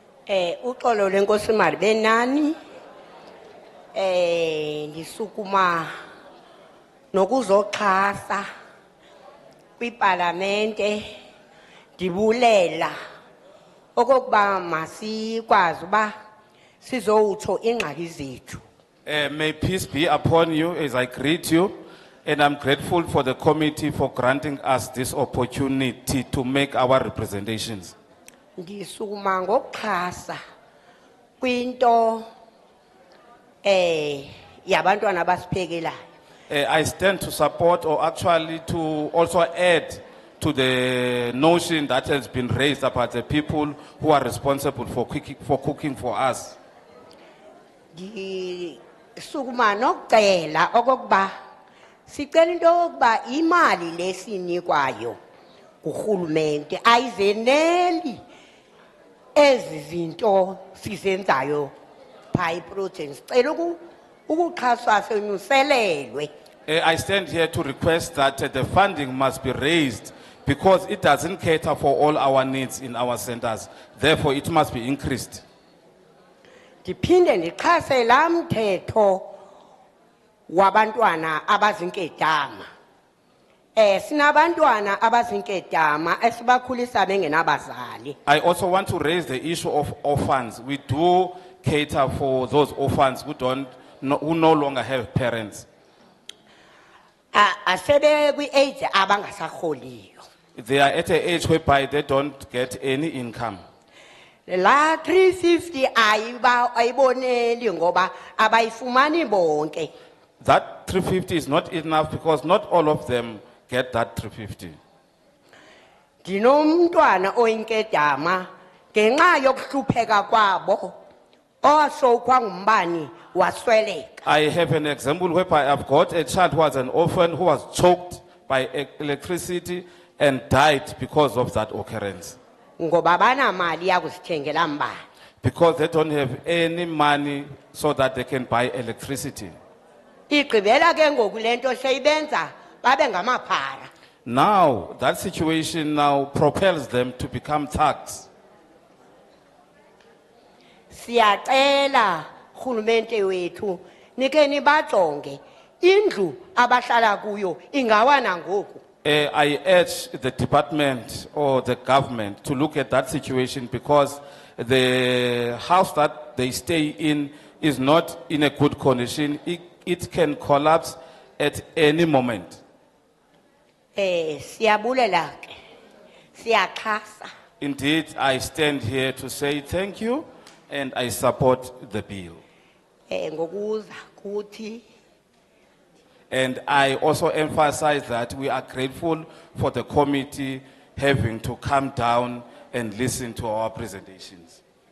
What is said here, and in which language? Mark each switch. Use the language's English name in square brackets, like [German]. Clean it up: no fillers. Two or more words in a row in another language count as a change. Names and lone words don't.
[Xhosa] Uxolo lenkosi mali benani. Ndisukuma nokuzoxhasa kwiparlamente ndibulela okokuba masikwazi uba sizowutsho ingxaki zethu. [English] May peace be upon you as I greet you, and I'm grateful for the committee for granting us this opportunity to make our representations. [Xhosa] Ndisukuma ngokuxhasa kwinto yabantwana abasiphekelayo. [English] I stand to support, or actually to also add to the notion that has been raised about the people who are responsible for cooking for us. [Xhosa] Ndisukuma nokucela okokuba sicela into yokuba imali lesinikwayo kurhulumente ayizeneli ezi zinto sizenzayo phaa projects. Sicela ukuxhaswa senyuselelwe. [English] I stand here to request that the funding must be raised because it doesn't cater for all our needs in our centers. Therefore, it must be increased. [Xhosa] Ndiphinde ndixhase laa mthetho wabantwana abazinkedama. Sinabantwana abazinkedama esibakhulisa bengenabazali. [English] I also want to raise the issue of orphans. We do cater for those orphans who no longer have parents. [Xhosa] Asebe kwi-age abangasarholiyo. [English] They are at an age whereby they don't get any income. [Xhosa] La 350 ayiboneli ngoba abayifumani bonke. [English] That 350 is not enough because not all of them get that 350. [Xhosa] Ndinomntwana oyinkedama ngenxa yokuhlupheka kwabo osowukwa ngumbani wasweleka. [English] I have an example whereby I've got a child who was an orphan who was choked by electricity and died because of that occurrence. [Xhosa] Ngoba banamali yakuzithengela mbane. [English] Because they don't have any money so that they can buy electricity. [Xhosa] Igqibela ke ngoku lento seyibenza babe ngamaphara. [English] Now, that situation now propels them to become thugs. [Xhosa] Siyacela urhulumente wethu nike nibajonge indlu abahlala kuyo ingawana ngoku. [English] I urge the department or the government to look at that situation because the house that they stay in is not in a good condition. It can collapse at any moment. [Xhosa] Siyabulela ke. Siyaxhasa. [English] Indeed, I stand here to say thank you and I support the bill. [Xhosa] Ngokuza kuthi [English] And I also emphasize that we are grateful for the committee having to come down and listen to our presentations.